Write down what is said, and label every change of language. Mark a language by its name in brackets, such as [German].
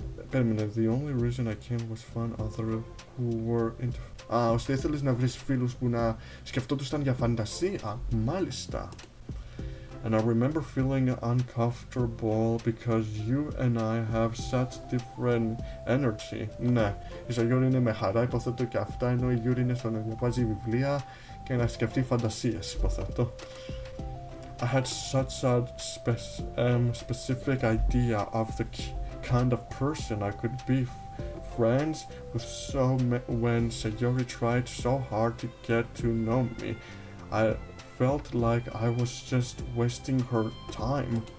[English] The only reason I came was find others who were into [Greek] Ώστε ήθελες να βρεις φίλους που να σκεφτόντουσαν για φαντασία. Μάλιστα. [English] And I remember feeling uncomfortable because you and I have such different energy. [Greek] Ναι, η Σαγιόρη είναι με χαρά, υποθέτω και αυτά, ενώ η Γιούρη είναι στο να διαβάζει βιβλία και να σκεφτεί φαντασίες, υποθέτω. [English] I had such a specific idea of the kind of person I could be friends with, so when Sayori tried so hard to get to know me, I felt like I was just wasting her time.